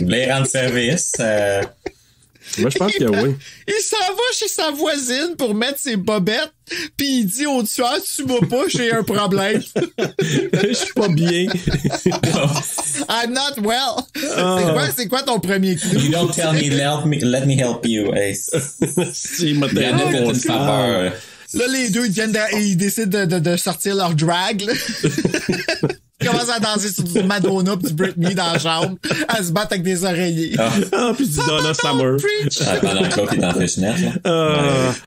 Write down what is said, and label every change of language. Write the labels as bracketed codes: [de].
[fr] voulait rendre service. Moi, je pense que oui. Il s'en va chez sa voisine pour mettre ses bobettes, puis il dit au tueur, tu m'as pas, j'ai un problème. Je suis pas bien. [en] I'm not well. [fr] C'est quoi ton premier clou? [en] You don't tell me, let me help you. Hey. [fr] Il m'a tellement une faveur. Là, les deux, ils décident de sortir leur drag, là. Ils commencent à danser sur du Madonna pis du Britney dans la chambre, à se battre avec des oreillers. Puis du Donna Summer. Pendant que l'autre est en fishnet, là.